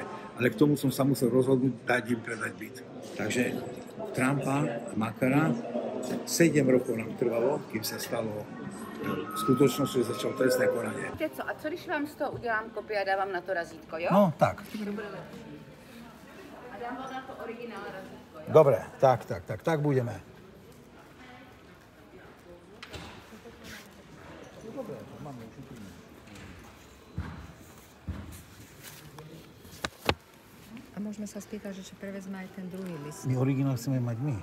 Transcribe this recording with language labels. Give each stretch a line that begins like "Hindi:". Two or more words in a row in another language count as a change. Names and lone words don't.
Slovak: Ale k tomu som sa musel rozhodnúť dať im predať byt. Takže Trumpa, Makara, 7 rokov nám trvalo, kým sa stalo skutočnosťou, že začalo trestné konanie.
Czech: Víte co, a co když vám z toho udělám kopii a dávám na to razítko, jo? No, tak. A dám vám na to originál razítko, jo?
Slovak: Dobre, tak budeme. A môžeme sa spýtať, že či prevezme aj ten druhý list. My originál chceme mať my.